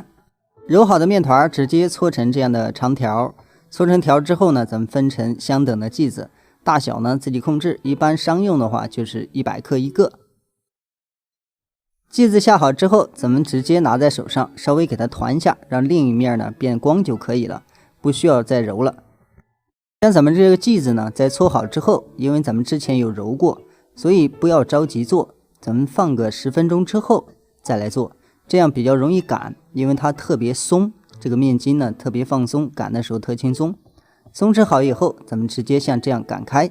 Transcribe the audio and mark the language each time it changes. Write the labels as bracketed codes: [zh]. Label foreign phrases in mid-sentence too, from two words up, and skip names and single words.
[zh] 揉好的面团直接搓成这樣的長條，搓成條之後呢，咱們分成相等的劑子，大小呢自己控制，一般商用的話就是100克一個。劑子下好之後，咱們直接拿在手上，稍微給它團一下，讓另一面呢變光就可以了，不需要再揉了。像咱們這個劑子呢，在搓好之後，因為咱們之前有揉過，所以不要着急做，咱們放個10分鐘之後再來做。這樣比較容易擀，因為它特別鬆，這個面筋呢特別放鬆，擀的時候特輕鬆。鬆弛好以後，咱們直接像這樣擀開。